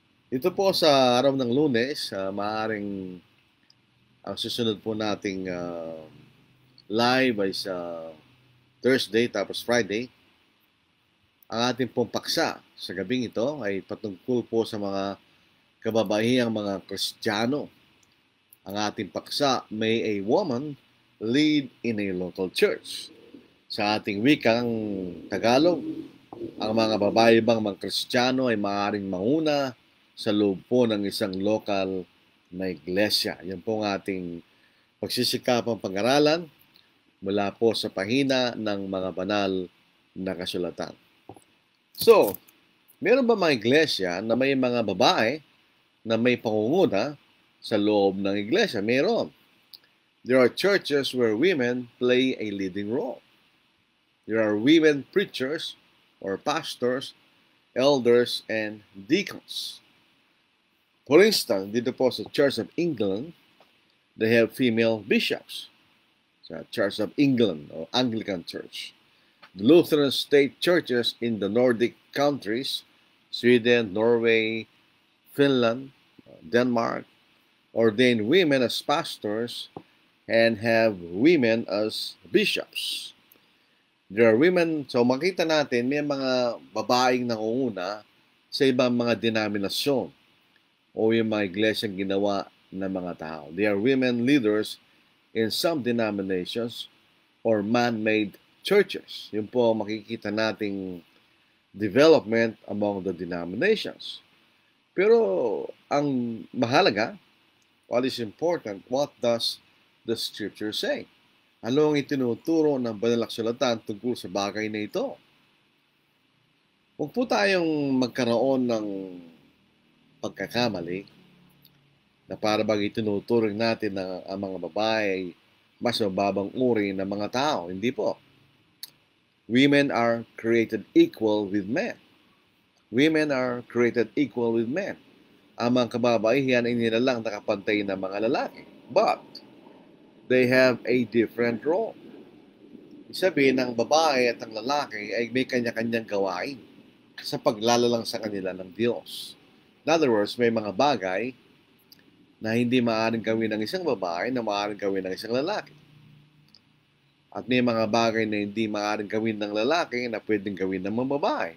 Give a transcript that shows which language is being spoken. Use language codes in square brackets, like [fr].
[tl] Dito po sa araw ng Lunes, maaaring ang susunod po nating live ay sa Thursday tapos Friday. Ang ating pong paksa sa gabing ito ay patungkol po sa mga kababaihang mga Kristiyano. Ang ating paksa, [en] May a Woman Lead in a Local Church. [tl] Sa ating wikang Tagalog, ang mga babae bang mga Kristiyano ay maaaring manguna sa loob po ng isang lokal na iglesia. Yan po ang ating pagsisikapang pag-aralan mula po sa pahina ng mga banal na kasulatan. So, meron ba mga iglesia na may mga babae na may pangunguna sa loob ng iglesia? Meron. [en] There are churches where women play a leading role. There are women preachers or pastors, elders, and deacons. For instance, [tl] dito po sa [en] Church of England, they have female bishops. Sa Church of England or Anglican Church. The Lutheran state churches in the Nordic countries, Sweden, Norway, Finland, Denmark, ordain women as pastors and have women as bishops. There are women, [tl] so makita natin may mga babaeng nangunguna sa ibang mga denominasyon o yung mga iglesyang ginawa ng mga tao. [en] They are women leaders in some denominations or man-made churches. [tl] Yun po makikita nating [en] development among the denominations. [tl] Pero ang mahalaga, [en] what is important, what does the Scripture say? [tl] Ano ang itinuturo ng banal na kasulatan tungkol sa bagay na ito? Huwag po tayong magkaroon ng pagkakamali na para bang itinuturing natin na ang mga babae ay mas mababang uri ng mga tao. Hindi po. [en] Women are created equal with men. Women are created equal with men. [tl] Ang mga kababaihan ay nilalang nakapantay ng mga lalaki. [en] But, they have a different role. [tl] Sabihin ng babae at ang lalaki ay may kanya-kanyang gawain sa paglalalang sa kanila ng Diyos. [en] In other words, [tl] may mga bagay na hindi maaaring gawin ng isang babae na maaaring gawin ng isang lalaki. At may mga bagay na hindi maaaring gawin ng lalaki na pwedeng gawin ng mga babae.